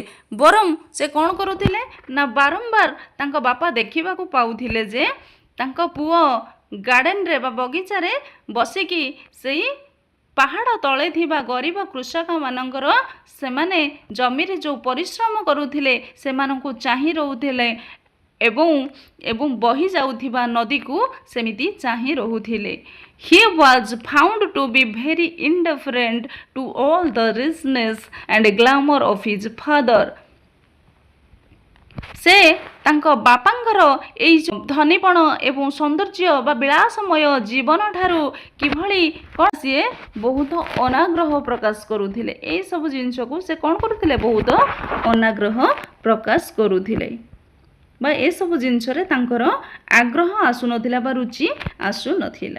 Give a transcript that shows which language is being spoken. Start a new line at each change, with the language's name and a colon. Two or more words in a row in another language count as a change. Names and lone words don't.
Odia: ବରଂ ସେ କ'ଣ କରୁଥିଲେ ନା ବାରମ୍ବାର ତାଙ୍କ ବାପା ଦେଖିବାକୁ ପାଉଥିଲେ ଯେ ତାଙ୍କ ପୁଅ ଗାର୍ଡେନରେ ବା ବଗିଚାରେ ବସିକି ସେଇ ପାହାଡ଼ ତଳେ ଥିବା ଗରିବ କୃଷକମାନଙ୍କର ସେମାନେ ଜମିରେ ଯେଉଁ ପରିଶ୍ରମ କରୁଥିଲେ ସେମାନଙ୍କୁ ଚାହିଁ ରହୁଥିଲେ ଏବଂ ବହି ଯାଉଥିବା ନଦୀକୁ ସେମିତି ଚାହିଁ ରହୁଥିଲେ।
English: He was found to be very indifferent to all the richness and glamour of his father।
Odia: ସେ ତାଙ୍କ ବାପାଙ୍କର ଏଇ ଧନୀପଣ ଏବଂ ସୌନ୍ଦର୍ଯ୍ୟ ବା ବିଳାସମୟ ଜୀବନଠାରୁ କିଭଳି କ'ଣ ସିଏ ବହୁତ ଅନାଗ୍ରହ ପ୍ରକାଶ କରୁଥିଲେ। ଏଇସବୁ ଜିନିଷକୁ ସେ କ'ଣ କରୁଥିଲେ ବହୁତ ଅନାଗ୍ରହ ପ୍ରକାଶ କରୁଥିଲେ ବା ଏସବୁ ଜିନିଷରେ ତାଙ୍କର ଆଗ୍ରହ ଆସୁନଥିଲା ବା ରୁଚି ଆସୁନଥିଲା।